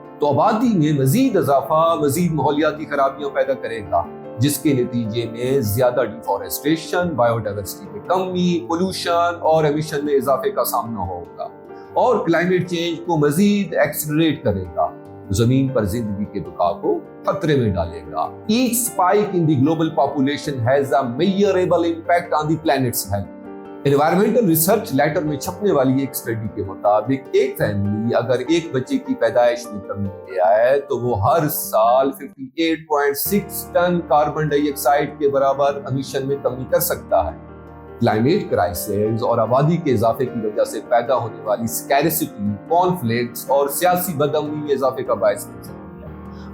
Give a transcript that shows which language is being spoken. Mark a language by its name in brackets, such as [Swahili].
[Hindi] तो आबादी में मजीद इजाफा मजीद माहौलियाती खराबियां पैदा करेगा, जिसके नतीजे में ज्यादा डिफॉरेस्टेशन, बायोडाइवर्सिटी में कमी, पोल्यूशन और एमिशन में इजाफे का सामना होगा और क्लाइमेट चेंज को मजीद एक्सेलरेट करेगा, जमीन पर जिंदगी के बका को खतरे में डालेगा। [English] Each spike in the global population has a measurable impact on the planet's health. [Hindi] Environmental research letter में छपने वाली एक स्टडी के मुताबिक एक फैमिली अगर एक बच्चे की पैदाइश में कमी ले आए तो वो हर साल 58.6 टन कार्बन डाइऑक्साइड के बराबर एमिशन में कमी कर सकता है। क्लाइमेट क्राइसिस और आबादी के इजाफे की वजह से पैदा होने वाली स्कैरसिटी, कॉन्फ्लिक्ट्स और सियासी बदअमनी में इजाफे का बायस बन सकती है।